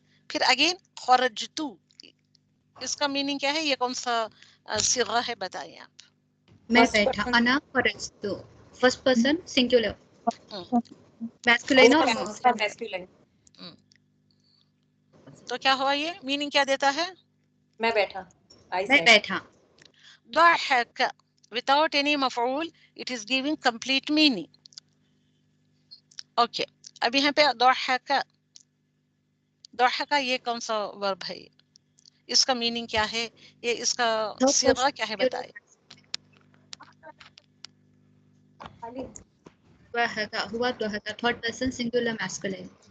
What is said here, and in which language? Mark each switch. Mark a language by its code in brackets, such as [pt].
[ur] پھر اگین خرجتو، اس کا میننگ کیا ہے، یہ کون سا صیغہ ہے بتائیں آپ. میں بیٹھا، انا خرجتو. [en] first person singular [ur] ہم، [en] masculine [ur] اور [en] Masculine. [ur] تو کیا ہوا، یہ میننگ کیا دیتا ہے. میں بیٹھا. آئی میں [en] Sat. [ur] بیٹھا. [en] ضحك without any مفعول it is giving complete meaning. [ur] Okay اب یہاں پہ ضحك، ضحك یہ کون سا ورب ہے، اس کا میننگ کیا ہے، یہ اس کا صیغہ کیا ہے بتائیں. ہوا ضحك [en] Third person singular masculine.